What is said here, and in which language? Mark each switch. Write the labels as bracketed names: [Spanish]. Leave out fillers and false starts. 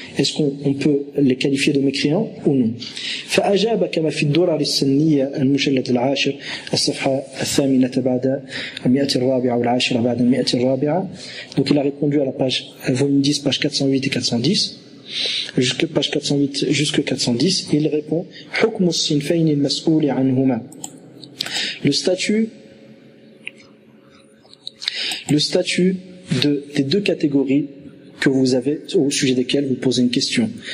[French] Est-ce qu'on peut les qualifier de mécréants ou non? [Arabic] فأجاب كما في الدرر السنية المشلد العاشر الصفحة الثامنة بعد المئة الرابعة والعاشرة بعد المئة الرابعة. [French] Donc il a répondu à la page volume 10, page 408 et 410. Jusque page 408 jusque 410, il répond [Arabic] حكم الصنفين المسؤول عنهما. [French] Le statut des deux catégories que vous avez, au sujet desquels vous posez une question.